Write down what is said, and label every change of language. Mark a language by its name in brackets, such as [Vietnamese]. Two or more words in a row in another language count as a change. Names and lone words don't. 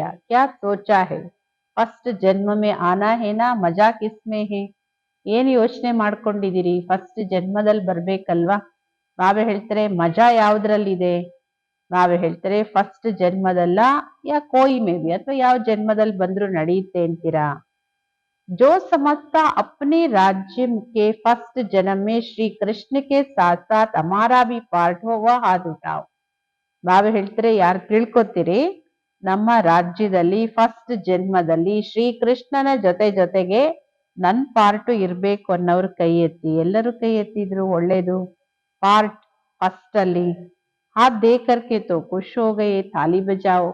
[Hindi] क्या सोचा है, फर्स्ट जन्म में आना है ना, मज़ा किसमें है. [Kannada] ಏನ್ ಯೋಚನೆ ಮಾಡ್ಕೊಂಡಿದ್ದೀರಿ, ಫಸ್ಟ್ ಜನ್ಮದಲ್ಲಿ ಬರ್ಬೇಕಲ್ವಾ. ಬಾಬಾ ಹೇಳ್ತಾರೆ ಮಜಾ ಯಾವ್ದ್ರಲ್ಲಿದೆ. ಬಾಬಾ ಹೇಳ್ತಾರೆ ಫಸ್ಟ್ ಜನ್ಮದಲ್ಲ, [Hindi] या कोई [Kannada] ಮೇಬಿ, ಅಥವಾ ಯಾವ ಜನ್ಮದಲ್ಲಿ ಬಂದ್ರು ನಡೆಯುತ್ತೆ ಅಂತೀರಾ. [Hindi] जो समझता अपने राज्य के फर्स्ट जन्म में श्री कृष्ण के साथ साथ हमारा भी पार्ट हो वह हाथ उठाओ. [Kannada] ಬಾಬಾ ಹೇಳ್ತಾರೆ ಯಾರು ತಿಳ್ಕೊತೀರಿ ನಮ್ಮ ರಾಜ್ಯದಲ್ಲಿ ಫಸ್ಟ್ ಜನ್ಮದಲ್ಲಿ ಶ್ರೀಕೃಷ್ಣನ ಜೊತೆಗೆ ನನ್ ಪಾರ್ಟು ಇರ್ಬೇಕು ಅನ್ನೋರು ಕೈ ಎತ್ತಿ. ಎಲ್ಲರೂ ಕೈ ಎತ್ತಿದ್ರು ಒಳ್ಳೇದು. [Hindi] पार्ट फर्स्ट ಅಲ್ಲಿ हाथ देकर के तो खुश हो गई, ताली बजाओ.